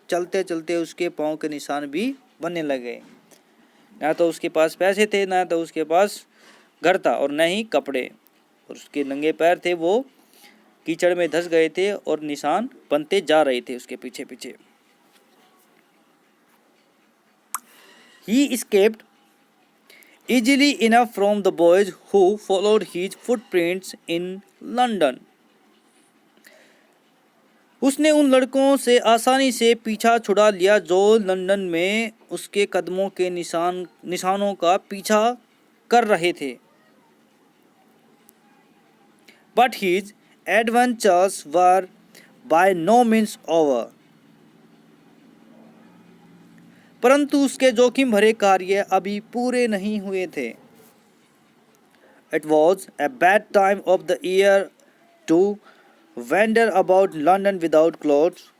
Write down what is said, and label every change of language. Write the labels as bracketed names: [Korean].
[Hindi] चलते चलते उसके पांव के निशान भी बनने लगे। ना तो उसके पास पैसे थे, ना तो उसके पास घर था, और न ही कपड़े, और उसके नंगे पैर थे वो कीचड़ में धंस गए थे और निशान बनते जा रहे थे उसके पीछे पीछे। [English] He escaped easily enough from the boys who followed his footprints in London. [Hindi] उसने उन लड़कों से आसानी से पीछा छुड़ा लिया जो लंदन में उसके कदमों के निशानों का पीछा कर रहे थे। [English] But his adventures were by no means over. [Hindi] परंतु उसके जोखिम भरे कार्य अभी पूरे नहीं हुए थे। [English] It was a bad time of the year to wander about London without clothes.